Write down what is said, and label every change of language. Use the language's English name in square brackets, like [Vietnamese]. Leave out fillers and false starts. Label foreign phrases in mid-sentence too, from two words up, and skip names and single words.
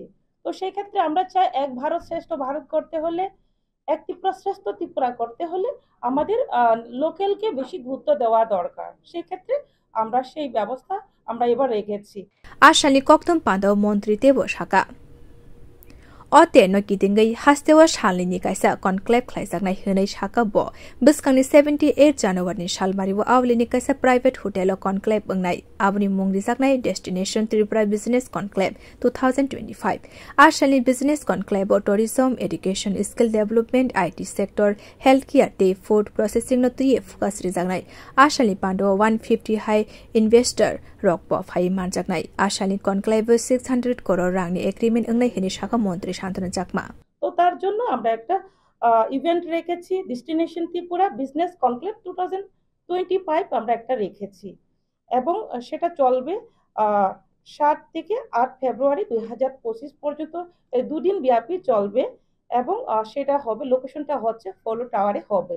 [Bangla] তো সেই ক্ষেত্রে আমরা চাই এক ভারত শ্রেষ্ঠ ভারত করতে হলে এক ত্রিপুরা শ্রেষ্ঠ ত্রিপুরা করতে হলে আমাদের লোকালকে বেশি গুরুত্ব দেওয়া দরকার। সেই ক্ষেত্রে আমরা সেই ব্যবস্থা আমরা এবার রেখেছি। [Kok Borok] আশালি কক্তম পান্ডব মন্ত্রী দেব শাখা Ote no kitingai hastewa shalini kaisa conclave khlaijaknai hinai shaka bo biskangni 78 January ni shalmaribo awlini kaisa [English] private hotel conclave [Kok Borok] bangnai abuni mungri jaknai destination Tripura [English] Business Conclave 2025 ashali business conclave tourism education skill development IT sector healthcare [Kok Borok] day [English] food processing [Kok Borok] no three focus rijaknai ashali pando 150 [English] high investor [Kok Borok] rockpo phai manjaknai ashali conclave 600 crore rangni agreement angnai hini shaka montri শান্তনা চাকমা। [Bangla] তো তার জন্য আমরা একটা ইভেন্ট রেখেছি ডেস্টিনেশন ত্রিপুরা বিজনেস কনক্লেভ 2025 আমরা একটা রেখেছি এবং সেটা চলবে 7 থেকে 8 ফেব্রুয়ারি 2025 পর্যন্ত এই দুদিন ব্যাপী চলবে এবং সেটা হবে লোকেশনটা হচ্ছে ফলো টাওয়ারে হবে।